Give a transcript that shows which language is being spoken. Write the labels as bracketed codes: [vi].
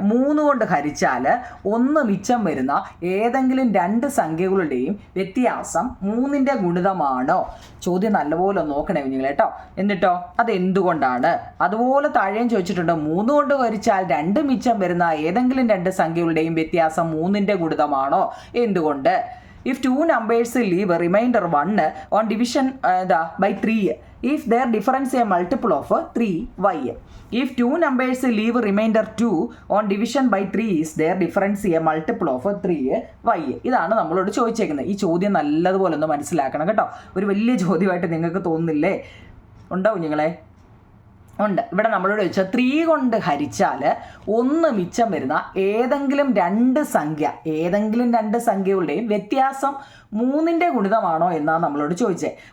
[ml] 3 കൊണ്ട് ഹരിച്ചാൽ 1 മിച്ചം വരുന്ന ഏതെങ്കിലും 2 സംഖ്യകളുടെയും വ്യത്യാസം 3ന്റെ ഗുണിതമാണോ? ചോദ്യം നല്ലപോലെ നോക്കണേ നിങ്ങൾ കേട്ടോ. എന്നിട്ടോ അതെന്തുകൊണ്ടാണ്? അതുപോലെ താഴെയും ചോദിച്ചിട്ടുണ്ട്. 3 കൊണ്ട് ഹരിച്ചാൽ 2 മിച്ചം വരുന്ന ഏതെങ്കിലും 2 സംഖ്യകളുടെയും വ്യത്യാസം 3ന്റെ ഗുണിതമാണോ? എന്തുകൊണ്ട്? [en] If 2 numbers leave a remainder 1 on division by 3, if their difference a multiple of 3y. If 2 numbers leave a remainder 2 on division by 3, is their difference a multiple of 3y. [ml] ഇതാണ് നമ്മളോട് ചോദിച്ചേക്കുന്നത്. ഈ ചോദ്യം നല്ലതുപോലെ ഒന്ന് മനസ്സിലാക്കണം കേട്ടോ. ഒരു വലിയ ചോദ്യമായിട്ട് നിങ്ങൾക്ക് തോന്നുന്നില്ലേ? ഉണ്ടാവും നിങ്ങളെ? ഉണ്ട്. ഇവിടെ നമ്മളോട് ചോദിച്ചാൽ 3 കൊണ്ട് ഹരിച്ചാൽ 1 മിച്ചം വരുന്ന ഏതെങ്കിലും 2 സംഖ്യ, ഏതെങ്കിലും 2 സംഖ്യകളുടെയും വ്യത്യാസം 3ന്റെ ഗുണിതമാണോ എന്നാണ് നമ്മളോട് ചോദിച്ചത്.